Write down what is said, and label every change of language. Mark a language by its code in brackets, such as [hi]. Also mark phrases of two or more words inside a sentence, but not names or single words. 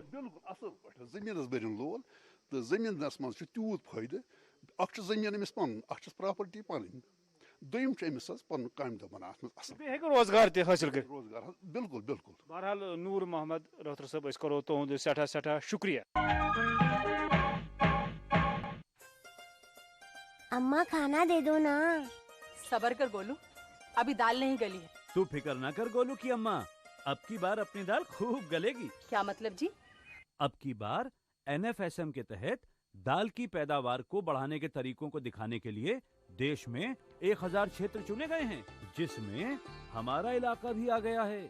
[ks] بِلکُل اصل پٲٹھۍ زٔمیٖنس بٔرِنۍ لول تہٕ زٔمیٖنس منٛز چھُ تیوٗت فٲیدٕ اکھ چھُ زٔمیٖن أمِس پنُن اکھ چھس پراپرٹی پنٕنۍ دوٚیِم چھُ أمِس حظ پنُن کامہِ دۄہ بنان اتھ منٛز اصل بیٚیہِ ہیٚکہِ روزگار تہِ حٲصِل کٔرِتھ روزگار حظ بِلکُل. بہرحال نوٗر محمد رٲتھر صٲب أسۍ کرو تُہُنٛد سٮ۪ٹھاہ شُکریہ. [hi] अम्मा खाना दे दो ना. सबर कर गोलू, अभी दाल नहीं गली है. तू फिक्र ना कर गोलू की अम्मा, अब की बार अपनी दाल खूब गलेगी. क्या मतलब जी? अब की बार NFSM के तहत दाल की पैदावार को बढ़ाने के तरीकों को दिखाने के लिए देश में 1000 क्षेत्र चुने गए हैं, जिसमें हमारा इलाका भी आ गया है.